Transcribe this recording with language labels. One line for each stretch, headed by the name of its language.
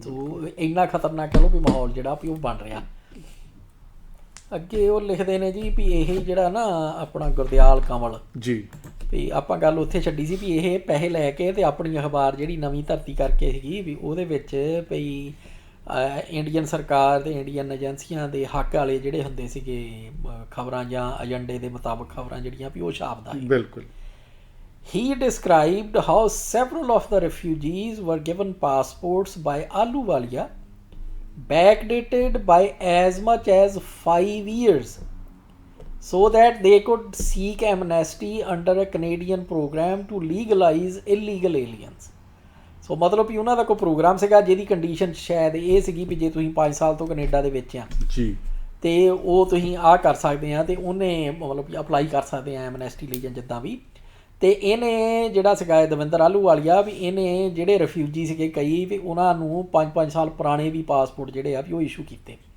Punjabi: ਸੋ ਇੰਨਾ ਖਤਰਨਾਕ ਕਹ ਲਓ ਵੀ ਮਾਹੌਲ ਜਿਹੜਾ ਵੀ ਉਹ ਬਣ ਰਿਹਾ। ਅੱਗੇ ਉਹ ਲਿਖਦੇ ਨੇ ਜੀ ਵੀ ਇਹ ਜਿਹੜਾ ਨਾ ਆਪਣਾ ਗੁਰਦਿਆਲ ਕੰਵਲ ਜੀ, ਵੀ ਆਪਾਂ ਗੱਲ ਉੱਥੇ ਛੱਡੀ ਸੀ ਵੀ ਇਹ ਪੈਸੇ ਲੈ ਕੇ ਤੇ ਆਪਣੀ ਅਖਬਾਰ ਜਿਹੜੀ ਨਵੀਂ ਧਰਤੀ ਕਰਕੇ ਸੀਗੀ ਵੀ ਉਹਦੇ ਵਿੱਚ ਵੀ ਇੰਡੀਅਨ ਸਰਕਾਰ ਤੇ ਇੰਡੀਅਨ ਏਜੰਸੀਆਂ ਦੇ ਹੱਕ ਵਾਲੇ ਜਿਹੜੇ ਹੁੰਦੇ ਸੀਗੇ ਖਬਰਾਂ ਜਾਂ ਏਜੰਡੇ ਦੇ ਮੁਤਾਬਕ ਖਬਰਾਂ ਜਿਹੜੀਆਂ ਵੀ ਉਹ ਛਾਪਦਾ ਹੈ। ਬਿਲਕੁਲ।
English: He described how several of the refugees were given passports by Ahluwalia, backdated by as much as 5 years, so that they could seek amnesty under a Canadian program to legalize illegal aliens.
Punjabi: ਸੋ ਮਤਲਬ ਵੀ ਉਹਨਾਂ ਦਾ ਕੋਈ programme ਸੀਗਾ ਜਿਹਦੀ condition ਸ਼ਾਇਦ ਇਹ ਸੀਗੀ ਵੀ ਜੇ ਤੁਸੀਂ 5 ਸਾਲ ਤੋਂ ਕੈਨੇਡਾ ਦੇ ਵਿੱਚ ਆ ਜੀ ਤੇ ਉਹ ਤੁਸੀਂ ਆਹ ਕਰ ਸਕਦੇ ਆ, ਤੇ ਉਹਨੇ ਮਤਲਬ ਕਿ ਅਪਲਾਈ ਕਰ ਸਕਦੇ ਆ ਐਮਨੈਸਟੀ ਲਈ ਜਾਂ ਜਿੱਦਾਂ ਵੀ। ਤੇ ਇਹਨੇ ਜਿਹੜਾ ਸੀਗਾ ਦਵਿੰਦਰ ਆਹਲੂਵਾਲੀਆ ਵੀ ਇਹਨੇ ਜਿਹੜੇ ਰਿਫਿਊਜੀ ਸੀਗੇ ਕਈ ਵੀ ਉਹਨਾਂ ਨੂੰ 5-5 ਸਾਲ ਪੁਰਾਣੇ ਵੀ ਪਾਸਪੋਰਟ ਜਿਹੜੇ ਆ ਵੀ ਉਹ ਇਸ਼ੂ ਕੀਤੇ।